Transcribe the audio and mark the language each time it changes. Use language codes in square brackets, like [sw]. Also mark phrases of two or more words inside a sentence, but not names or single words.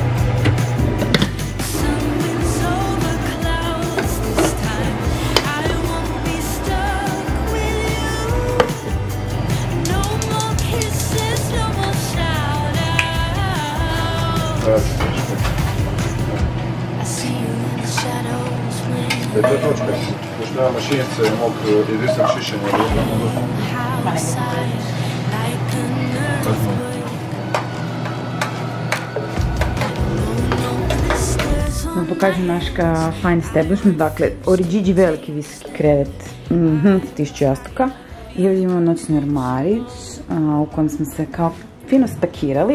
[en] Sun winds over clouds this time. I won't be stuck with you. No more kisses, no more shout out. I see you in the shadows when [hr] To je točka. Još nema mašinice mog jedinstvenog šišenja. [en] outside like an earthquake. [hr] Vam pokažem naš [en] fine establishment, [hr] dakle Origigi veliki visoki krevet, 1000 jastuka. I ovdje imamo noćni ormarić u kojem smo se kao fino stakirali.